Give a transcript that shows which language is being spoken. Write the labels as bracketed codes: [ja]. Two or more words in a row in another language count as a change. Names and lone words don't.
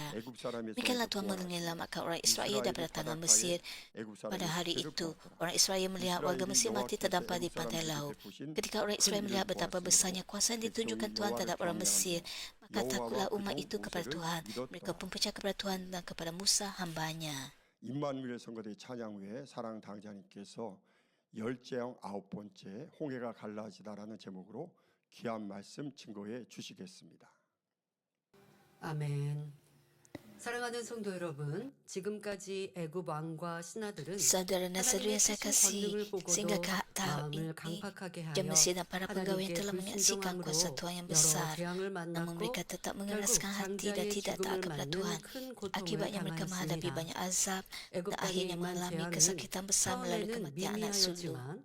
[ms] Demikianlah Tuhan menyelamatkan orang Israel daripada tangan Mesir. Pada hari itu, orang Israel melihat warga Mesir mati terdampar di pantai laut. Ketika orang Israel melihat betapa besarnya kuasa yang ditunjukkan Tuhan terhadap orang Mesir, maka takutlah umat itu kepada Tuhan. Mereka pun percaya kepada Tuhan dan kepada Musa hambanya. [ko] 임마누엘 성가대 찬양 후에 사랑 당자님께서 열재형 9번째 홍해가 갈라지다라는 제목으로 귀한 말씀 증거해 주시겠습니다. 아멘. 사랑하는 성도 여러분, 지금까지 애굽 왕과 신하들은 [ms] Saudara-saudara yang saya kasih, sehingga ke tahap ini, jam Mesir dan para pegawai yang telah menyaksikan kuasa Tuhan yang besar, namun mereka tetap mengeraskan hati dan tidak taat kepada Tuhan. Akibatnya mereka menghadapi banyak azab dan akhirnya mengalami kesakitan besar melalui kematian anak sulung.